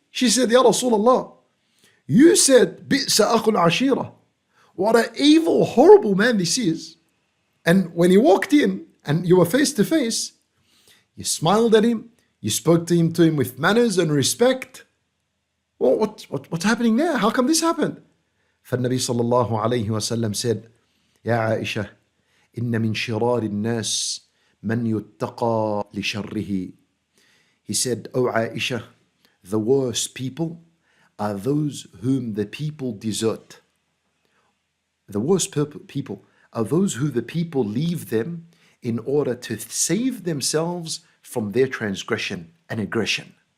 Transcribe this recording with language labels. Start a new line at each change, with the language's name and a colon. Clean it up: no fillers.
English: She said, Ya Rasulullah, you said,
Arabic: بِئْسَ أَخُ الْعَشِيرَةِ.
English: What an evil, horrible man this is. And when he walked in, and you were face to face, you smiled at him, you spoke to him with manners and respect. Well, what's happening there? How come this happened?
Arabic: فالنبي صلى الله عليه وسلم
English: said,
Arabic: يا عائشة, إن من شرار الناس من يتقى لشره.
English: He said, O Aisha, the worst people are those whom the people desert. The worst people are those who the people leave them in order to save themselves from their transgression and aggression.